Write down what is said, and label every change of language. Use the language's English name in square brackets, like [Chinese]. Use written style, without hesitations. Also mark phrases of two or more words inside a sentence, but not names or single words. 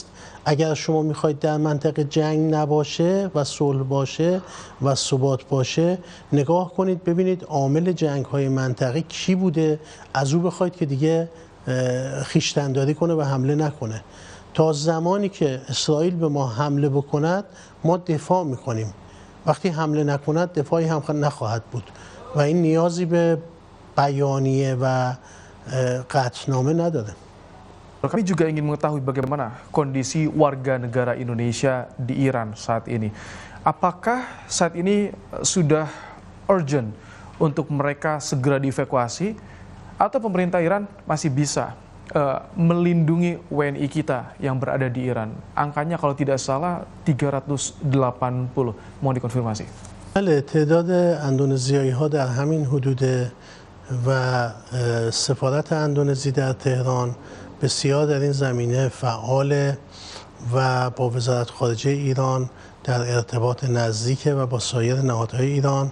[Persian] اگر شما میخواید در منطقه جنگ نباشه و صلح باشه و ثبات باشه، نگاه کنید ببینید عامل جنگ‌های منطقه کی بوده، از او بخواید که دیگه خویشتن‌داری کنه و حمله نکنه. تا زمانی که اسرائیل به ما حمله بکند ما دفاع میکنیم، وقتی حمله نکند دفاعی هم نخواهد بود و این نیازی به بیانیه و qatname نداره. [Indonesian] Kami juga ingin mengetahui bagaimana kondisi warga negara Indonesia di Iran saat ini. Apakah saat ini sudah urgent untuk mereka segera dievakuasi atau pemerintah Iran masih bisa melindungi WNI kita yang berada di Iran? Angkanya kalau tidak salah 380. Mohon dikonfirmasi. [Persian] بله، تعداد اندونزیایی‌ها در همین حدود و سفارت اندونزی در تهران بسیار در این زمینه فعال و با وزارت خارجه ایران در ارتباط نزدیک و با سایر نهادهای ایران.